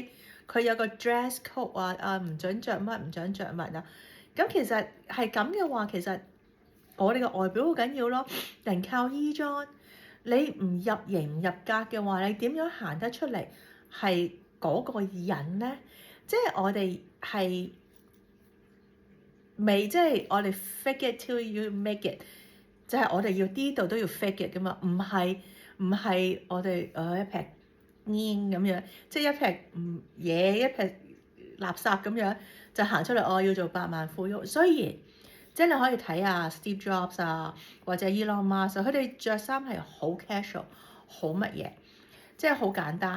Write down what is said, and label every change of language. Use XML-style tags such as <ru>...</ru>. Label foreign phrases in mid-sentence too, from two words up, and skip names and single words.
<yue>佢有個</yue> <en>dress code</en> <yue>啊，唔準着乜，唔準着乜啊。咁其實係咁嘅話，其實我哋嘅外表好緊要咯，人靠衣裝，你唔入型唔入格嘅話，你點樣行得出嚟係嗰個人咧？即係我哋係未，即係我哋</yue> <en>fake it till you make it，</en> <yue>就係我哋要呢度都要</yue> <en>fake it</en> <yue>噶嘛，唔係我哋一劈煙咁樣，即係一劈嘢一劈垃圾咁樣就行出嚟，我要做百萬富翁。雖然即係你可以睇下 Steve Jobs 啊，或者 Elon Musk，佢哋着衫係好 casual，好乜嘢，即係好簡單。</yue>